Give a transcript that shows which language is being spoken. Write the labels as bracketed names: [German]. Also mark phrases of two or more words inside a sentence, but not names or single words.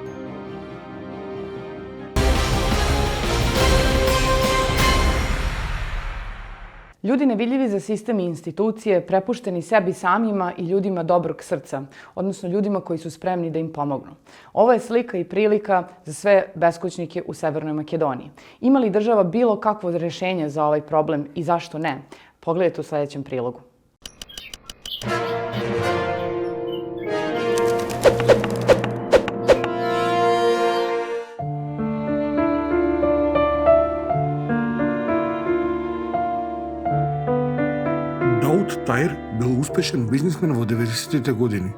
[Bosnian] Ljudi nevidljivi za sistem i institucije, prepušteni sebi samima i ljudima dobrog srca, odnosno ljudima koji su spremni da im pomognu. Ovo je slika i prilika za sve beskućnike u Severnoj Makedoniji. Ima li država bilo kakvo rješenje za ovaj problem i zašto ne? Pogledajte u sljedećem prilogu. [Macedonian] Дауд Таир бил успешен бизнисмен во 90-тите години.